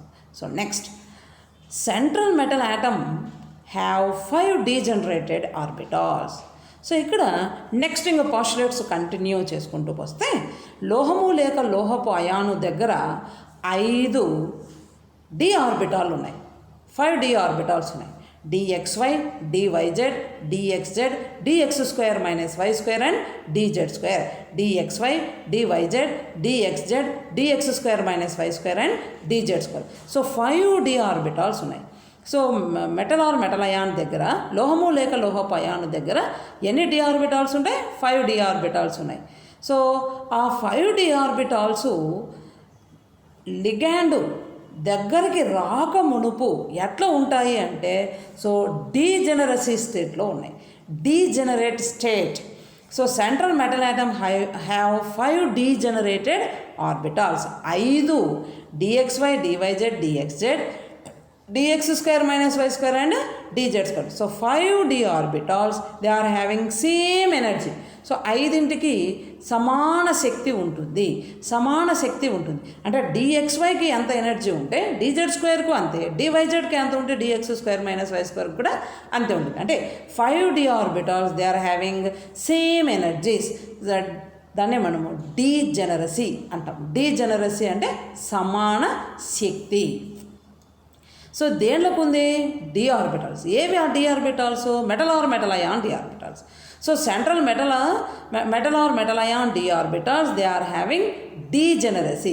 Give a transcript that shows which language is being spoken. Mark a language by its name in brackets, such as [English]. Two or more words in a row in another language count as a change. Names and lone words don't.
[English] So next, central metal atom have 5 degenerated orbitals. [Telugu] సో ఇక్కడ నెక్స్ట్ ఇంకా పాస్టులేట్స్ కంటిన్యూ చేసుకుంటూ వస్తే లోహము లేక లోహపు అయాను దగ్గర 5 [English] d orbitals [Telugu] ఉన్నాయి, [English] 5 d orbitals [Telugu] ఉన్నాయి. [English] dxy, dyz, dxz, dx² - y² అండ్ dz², dxy, dyz, dxz, dx² - y² అండ్ dz². [Telugu] సో 5 డి ఆర్బిటాల్స్ ఉన్నాయి. సో [English] metal or metal ion [Telugu] దగ్గర లోహము లేక లోహపు అయాను దగ్గర ఎన్ని [English] d orbitals [Telugu] ఉంటాయి? 5 డి ఆర్బిటాల్స్ ఉన్నాయి. సో ఆ [English] 5 d orbitals [Telugu] లిగాండ్ దగ్గరికి రాక మునుపు ఎట్లా ఉంటాయి అంటే, సో [English] degeneracy state-lo [Telugu] ఉన్నాయి, [English] degenerate state. So central metal atom have 5 degenerated orbitals, 5 dxy, dyz, dxz, dx² - y² and dz². సో 5 d orbitals, they are having same energy. [Telugu] సో 5కి సమాన శక్తి ఉంటుంది. అంటే dxyకి ఎంత ఎనర్జీ ఉంటే dz²కు అంతే, dyzకి ఎంత ఉంటే dx² - y² కూడా అంతే ఉంటుంది. [English] అంటే 5 d orbitals, they are having same energies. [Telugu] దాన్నే మనము డీజెనరసీ అంటాం. డీజెనరసీ అంటే సమాన శక్తి. సో దేంట్లోకి ఉంది? [English] d orbitals. [Telugu] ఏవి ఆ [English] d orbitals? metal or metal ion d orbitals. So central metal or metal ion d orbitals, they are having degeneracy.